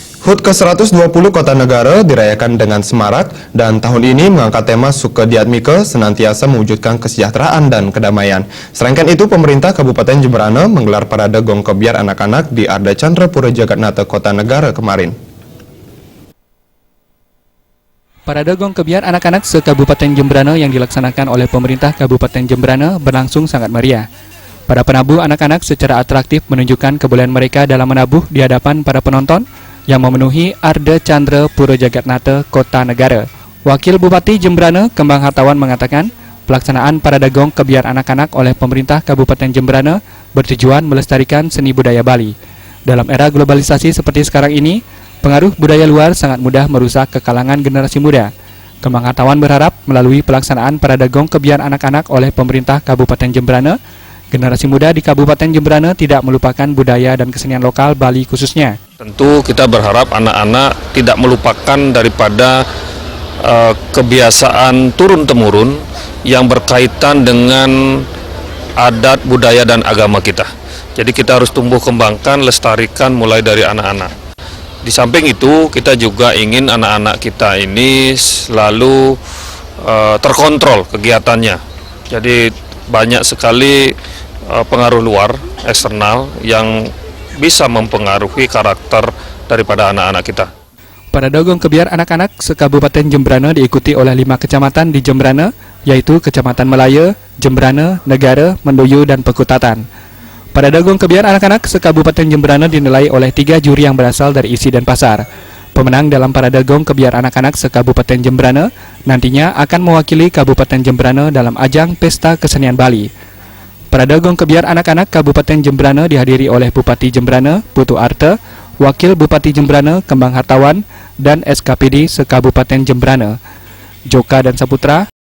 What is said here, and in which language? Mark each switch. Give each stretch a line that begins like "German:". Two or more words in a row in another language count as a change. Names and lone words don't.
Indonesian: HUT ke-120 Kota Negara dirayakan dengan semarak dan tahun ini mengangkat tema Suke Diatmike senantiasa mewujudkan kesejahteraan dan kedamaian. Selain itu, pemerintah Kabupaten Jemberana menggelar parade gong kebiar anak-anak di Arda Chandra Pura Jagatnata Kota Negara kemarin. Parade gong kebiar anak-anak se-Kabupaten Jemberana yang dilaksanakan oleh pemerintah Kabupaten Jemberana berlangsung sangat meriah. Para penabuh anak-anak secara atraktif menunjukkan kebolehan mereka dalam menabuh di hadapan para penonton yang memenuhi Arda Chandra Pura Jagatnata Kota Negara. Wakil Bupati Jemberana Kembang Hartawan mengatakan, pelaksanaan parade gong kebiar anak-anak oleh pemerintah Kabupaten Jemberana bertujuan melestarikan seni budaya Bali. Dalam era globalisasi seperti sekarang ini, pengaruh budaya luar sangat mudah merusak ke kalangan generasi muda. Kembang Hartawan berharap melalui pelaksanaan parade gong kebiar anak-anak oleh pemerintah Kabupaten Jemberana, generasi muda di Kabupaten Jemberana tidak melupakan budaya dan kesenian lokal Bali khususnya. Tentu kita berharap anak-anak tidak melupakan daripada kebiasaan turun-temurun yang berkaitan dengan adat, budaya, dan agama kita. Jadi kita harus tumbuh kembangkan, lestarikan mulai dari anak-anak. Di samping itu, kita juga ingin anak-anak kita ini selalu terkontrol kegiatannya. Jadi banyak sekali pengaruh luar, eksternal, yang bisa mempengaruhi karakter daripada anak-anak kita. Parade gong kebiar anak-anak se-Kabupaten Jemberana diikuti oleh 5 kecamatan di Jemberana, yaitu Kecamatan Melaya, Jemberana, Negara, Mendoyo, dan Pekutatan. Parade gong kebiar anak-anak se-Kabupaten Jemberana dinilai oleh 3 juri yang berasal dari Isi dan Pasar. Pemenang dalam parade gong kebiar anak-anak se-Kabupaten Jemberana nantinya akan mewakili Kabupaten Jemberana dalam ajang Pesta Kesenian Bali. Parade gong kebiar anak-anak Kabupaten Jemberana dihadiri oleh Bupati Jemberana, Putu Arte, Wakil Bupati Jemberana, Kembang Hartawan, dan SKPD se-Kabupaten Jemberana. Joka dan Saputra